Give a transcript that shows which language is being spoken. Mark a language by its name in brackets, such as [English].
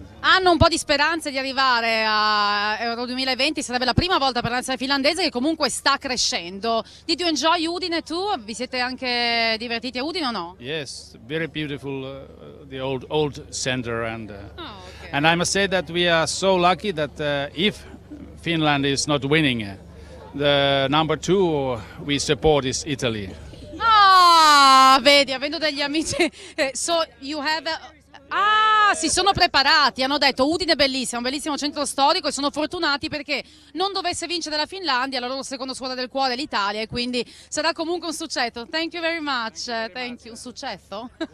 [Italian] Hanno un po' di speranze di arrivare a Euro 2020, sarebbe la prima volta per la nazionale finlandese, che comunque sta crescendo. [English] Did you enjoy Udine too? [Italian] Vi siete anche divertiti a Udine o no? [English] Yes, very beautiful, the old center, and and I must say that we are so lucky that if Finland is not winning, the number 2 we support is Italy. [Italian] Ah, vedi, avendo degli amici, [English] so you have [Italian] si sono preparati, hanno detto Udine è bellissimo, un bellissimo centro storico, e sono fortunati perché non dovesse vincere la Finlandia, la loro seconda squadra del cuore è l'Italia, e quindi sarà comunque un successo. [English] Thank you very much. Thank you. [Italian] Un successo?